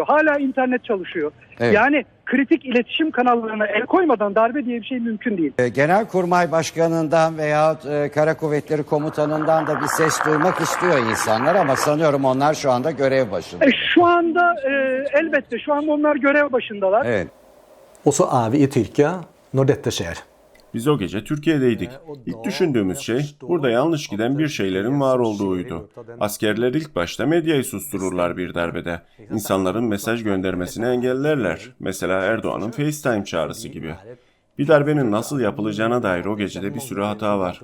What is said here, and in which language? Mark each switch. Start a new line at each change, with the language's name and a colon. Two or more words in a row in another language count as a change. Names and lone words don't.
Turkish: Hala internet çalışıyor. Yani kritik iletişim kanallarına el koymadan darbe diye bir şey mümkün değil. Genelkurmay Başkanı'ndan veyahut Kara Kuvvetleri Komutanı'ndan da bir ses duymak istiyor insanlar ama sanıyorum onlar şu anda görev başında. Şu anda elbette şu anda onlar görev başındalar. Evet.
Norwegian: Og så er vi i Tyrkia når dette skjer.
Turkish: Biz o gece Türkiye'deydik. İlk düşündüğümüz şey burada yanlış giden bir şeylerin var olduğuydu. Askerler ilk başta medyayı sustururlar bir darbede. İnsanların mesaj göndermesini engellerler. Mesela Erdoğan'ın FaceTime çağrısı gibi. Bir darbenin nasıl yapılacağına dair o gecede bir sürü hata var.